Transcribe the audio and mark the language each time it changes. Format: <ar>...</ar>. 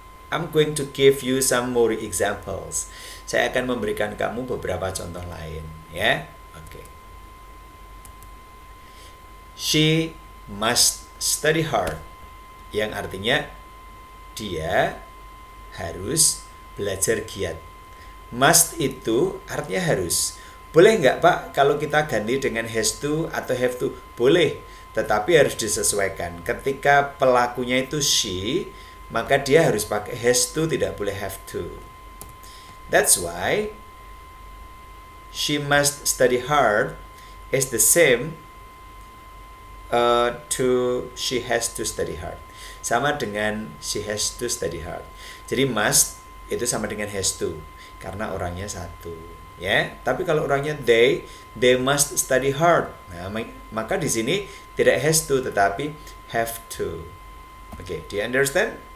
<en>I'm going to give you some more examples.</en> <id>Saya akan memberikan kamu beberapa contoh lain, ya. Oke.</id> <en>She must study hard,</en> <id>yang artinya dia harus belajar giat. Must itu artinya harus. Boleh nggak Pak kalau kita ganti dengan has to atau have to? Boleh, tetapi harus disesuaikan. Ketika pelakunya itu she, maka dia harus pakai has to, tidak boleh have to.</id> <en>That's why she must study hard is the same to she has to study hard.</en> <id>Sama dengan</id> <en>she has to study hard.</en> <id>Jadi must itu sama dengan has to karena orangnya satu, ya. Tapi kalau orangnya</id> <en>they must study hard.</en> <id>Nah, maka di sini tidak has to tetapi have to.</id> <en>Okay, do you understand?</en>